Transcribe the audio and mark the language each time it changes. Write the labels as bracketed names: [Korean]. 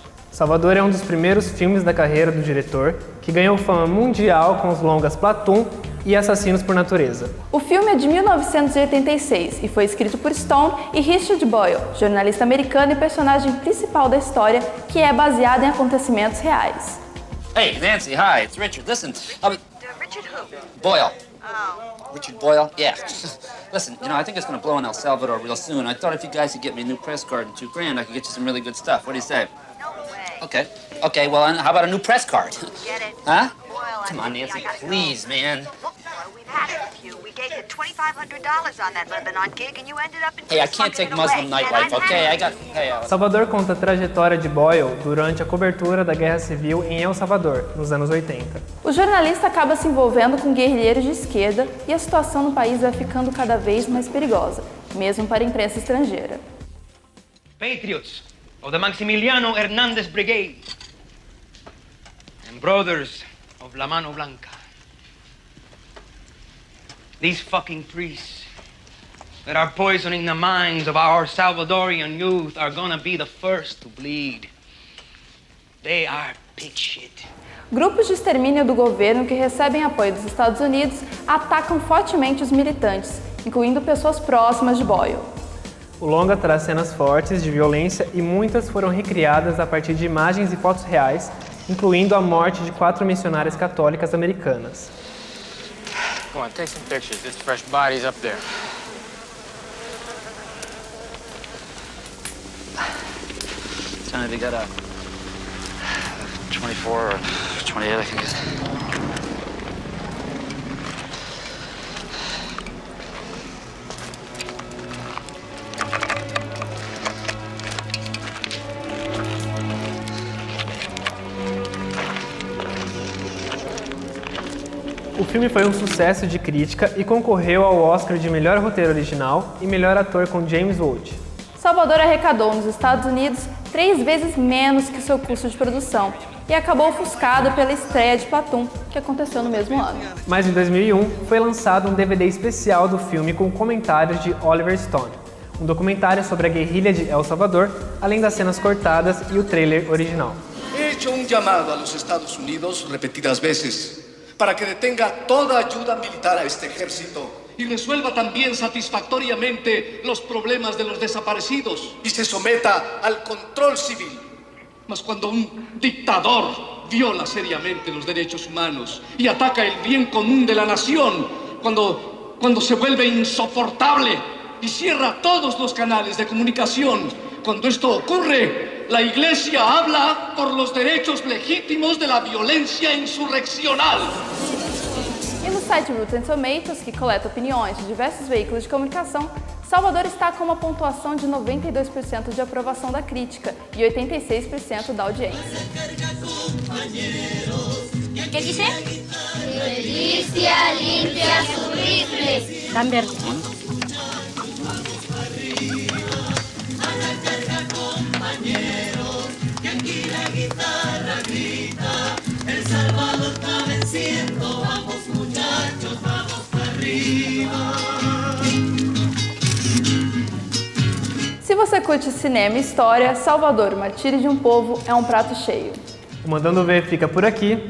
[Portuguese] Salvador é um dos primeiros filmes da carreira do diretor, que ganhou fama mundial com os longas Platoon e Assassinos por Natureza. O filme é de 1986 e foi escrito por Stone e Richard Boyle, jornalista americano e personagem principal da história, que é baseado em acontecimentos reais. [English] Hey, Nancy, hi, it's Richard. Listen, Richard who? Boyle. Richard Boyle? Yeah. Listen, I think it's going to blow in El Salvador real soon. I thought if you guys could get me a new press card and $2,000, I could get you some really good stuff. What do you say? No way. Okay, well, how about a new press card? Get it. Huh? Boyle, come on, Nancy, please, man. Look, we've had it with you. We gave you $2,500 on that Lebanon gig and you ended up in... Hey, I can't take Muslim nightlife, okay? [Portuguese] Salvador conta a trajetória de Boyle durante a cobertura da Guerra Civil em El Salvador, nos anos 80. O jornalista acaba se envolvendo com guerrilheiros de esquerda e a situação no país vai ficando cada vez mais perigosa, mesmo para a imprensa estrangeira. [English] Patriots of the Maximiliano Hernández Brigade and brothers of La Mano Blanca. These fucking priests that are poisoning the minds of our Salvadorian youth are gonna be the first to bleed. They are pig shit. [Portuguese] Grupos de extermínio do governo que recebem apoio dos Estados Unidos atacam fortemente os militantes, incluindo pessoas próximas de Boyle. O longa traz cenas fortes de violência e muitas foram recriadas a partir de imagens e fotos reais, incluindo a morte de 4 missionárias católicas americanas. [English] Come on, take some pictures. There's fresh bodies up there. opportunity to get a 24 or 28, I think it is. [Portuguese] O filme foi um sucesso de crítica e concorreu ao Oscar de melhor roteiro original e melhor ator com James Woods. Salvador arrecadou nos Estados Unidos 3 vezes menos que seu custo de produção e acabou ofuscado pela estreia de Platoon, que aconteceu no mesmo ano. Mas em 2001 foi lançado um DVD especial do filme com comentários de Oliver Stone, um documentário sobre a guerrilha de El Salvador, além das cenas cortadas e o trailer original. [Spanish] He hecho un llamado a los Estados Unidos repetidas veces para que detenga toda ayuda militar a este ejército y resuelva también satisfactoriamente los problemas de los desaparecidos y se someta al control civil. Mas cuando un dictador viola seriamente los derechos humanos y ataca el bien común de la nación, cuando se vuelve insoportable y cierra todos los canales de comunicación, cuando esto ocurre, la Iglesia habla por los derechos legítimos de la violencia insurreccional. [Portuguese] E no site Rotten Tomatoes, que coleta opiniões de diversos veículos de comunicação, Salvador está com uma pontuação de 92% de aprovação da crítica e 86% da audiência. [Spanish] ¿Qué dice? Felicia limpia su rifle. Cambiar. El Salvador está venciendo, vamos muchachos, vamos para arriba. [Portuguese] Se você curte cinema e história, Salvador, o Martírio de um Povo é um prato cheio. O Mandando Ver fica por aqui.